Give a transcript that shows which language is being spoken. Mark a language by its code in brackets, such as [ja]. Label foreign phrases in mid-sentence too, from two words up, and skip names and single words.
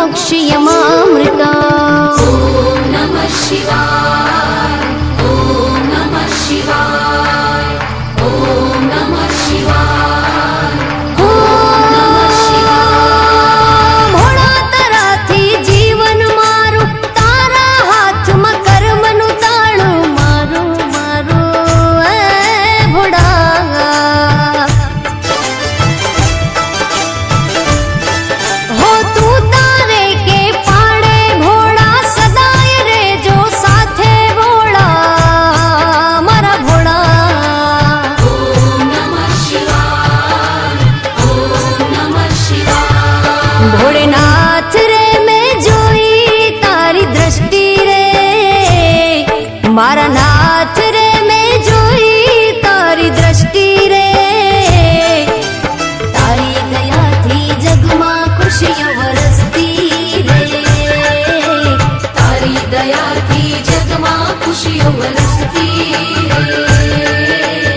[sa] यमामृता नमः शिवाय ॐ नमः शिवाय ॐ नमः शिवाय [gu] ભોળા તારાથી જીવન મારું, તારા હાથમાં કર્મનું તાળું મારું મારું એ ભોળા. હો તું તારે કે પાડે ભોળા, સદાય રેજો સાથે ભોળા મારા ભોળા. [sa] नमः शिवाय ॐ नमः शिवाय [gu] ભોળેનાથ રે મેં જોઈ તારી દ્રષ્ટિ રે, મારા નાથ રે મેં જોઈ તારી દ્રષ્ટિ રે. તારી દયાથી જગમાં ખુશીઓ વરસતી રે, તારી દયાથી જગમાં ખુશીઓ વરસતી રે